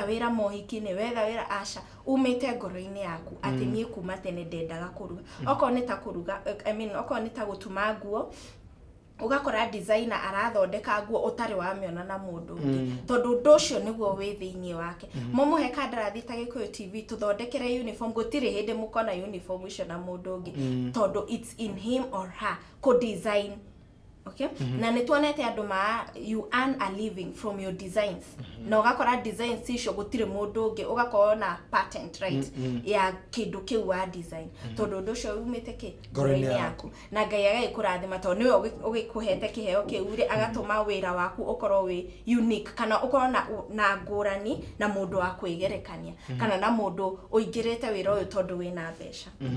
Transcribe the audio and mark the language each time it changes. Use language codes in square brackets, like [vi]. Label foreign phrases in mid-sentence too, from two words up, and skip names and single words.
[ki] wĩra mohiki-inĩ wetha wĩra aca umĩte ngoro-inĩ yaku atĩ niĩ kuma tene ndendaga kũruga okorwo nĩ ta kũruga okorwo nĩ ta gũtuma nguo ugakora designer arathondeka nguo ũtarĩ wamĩona na mũndũ ũngĩ tondũ ũndũ ũcio nĩguo wĩ thĩinĩ wake mũmũhe kandarathi ta Gĩkũyũ TV tũthondekere uniform gũtirĩ hĩndĩ mũkona uniform icio na mũndũ ũngĩ tondũ it's [en] in him or her co design okay [ki] na nĩ tuonete andũ [en] you earn a living from your designs [ki] na ugakora designs icio gũtirĩ mũndũ ũngĩ ugakorwo na [en] patent right [ki] ya kĩndũ kĩu wa design tondũ ũndũ ũcio umĩte kĩ ngoro-inĩ yaku na Ngai agagĩkũrathima tondũ nĩwe ũgĩkũhete kĩheo kĩu rĩ agatũma wĩra waku ũkorwo wĩ unique kana ũkorwo na ngũrani na mũndũ wa kwĩgerekania kana na mũndũ ũingĩrĩte wĩra ũyũ tondũ wĩna mbeca